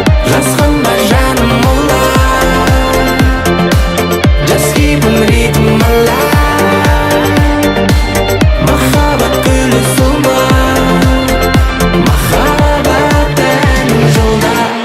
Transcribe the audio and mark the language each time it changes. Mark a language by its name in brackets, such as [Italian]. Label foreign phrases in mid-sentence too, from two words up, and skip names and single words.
[Kazakh] Жасқанба жаным, олай. [English] Just keep on rhythm alive. [Kazakh] Махаббат гүлі солмай. Махаббат әнін жолда.